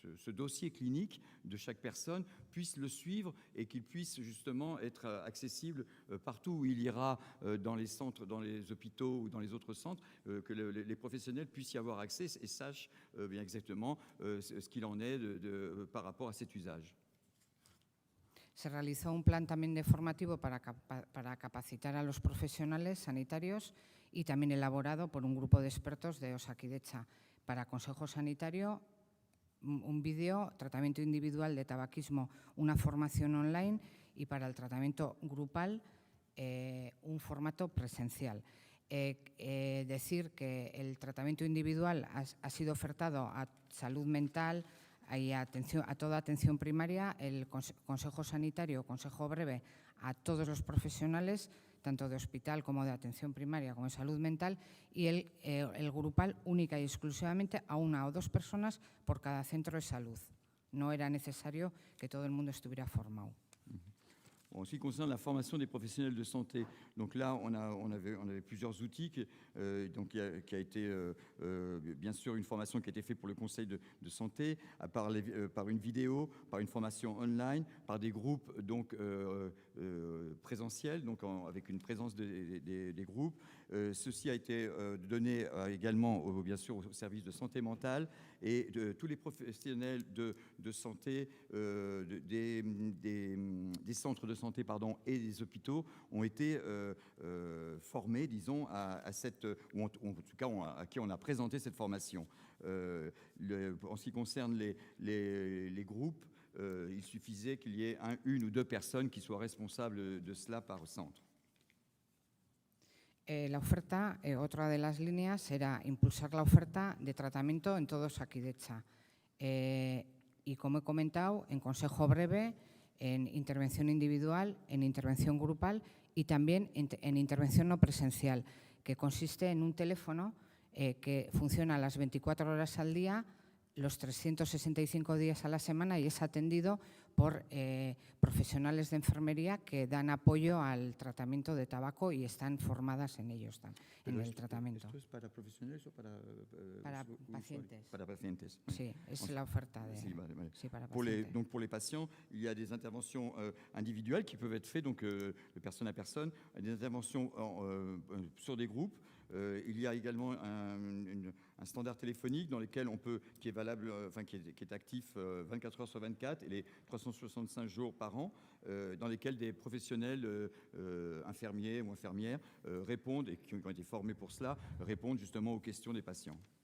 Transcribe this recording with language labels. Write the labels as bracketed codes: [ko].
[fr] dossier clinique de chaque personne puisse le suivre et qu'il puisse justement être accessible partout où il ira, dans les centres, dans les hôpitaux ou dans les autres centres, que les professionnels puissent y avoir accès et sachent bien exactement ce qu'il en est par rapport à cet usage. [es] Se realizó un plan también de formativo para capacitar a los profesionales sanitarios y también elaborado por un grupo de expertos de Osakidetza para consejo sanitario, un vídeo, tratamiento individual de tabaquismo, una formación online, y para el tratamiento grupal un formato presencial. Decir que el tratamiento individual ha sido ofertado a salud mental y a toda atención primaria, el consejo sanitario, consejo breve a todos los profesionales, tanto de hospital como de atención primaria como de salud mental, y el grupal única y exclusivamente a una o dos personas por cada centro de salud. No era necesario que todo el mundo estuviera formado. [fr] En ce qui concerne la formation des professionnels de santé, donc là, on avait plusieurs outils, qui a été bien sûr une formation qui a été faite pour le conseil de santé, par une vidéo, par une formation online, par des groupes donc présentiels, donc avec une présence des groupes. Ceci a été donné également bien sûr au service de santé mentale, et de tous les professionnels de santé des centres de santé et des hôpitaux ont été formés, disons, à cette, ou en tout cas à qui on a présenté cette formation. En ce qui concerne les groupes, il suffisait qu'il y ait une ou deux personnes qui soient responsables de cela par centre. [es] La oferta, otra de las líneas era impulsar la oferta de tratamiento en todo Osakidetza. Y como he comentado, en consejo breve, en intervención individual, en intervención grupal y también en intervención no presencial, que consiste en un teléfono que funciona las 24 horas al día, los 365 días a la semana y es atendido por profesionales de enfermería que dan apoyo al tratamiento de tabaco y están formadas en ello, en el tratamiento. ¿Esto es para profesionales o para pacientes? Para pacientes. Sí, es la oferta de... Sí, vale, vale. Sí, para [fr] Pour [es] pacientes. [fr] donc pour les patients, il y a des interventions individuelles qui peuvent être faites donc de personne à personne, des interventions sur des groupes. Il y a également un standard téléphonique dans lequel on peut, qui est valable, qui est actif 24 heures sur 24 et les 365 jours par an, dans lesquels des professionnels infirmiers ou infirmières répondent et qui ont été formés pour cela, répondent justement aux questions des patients.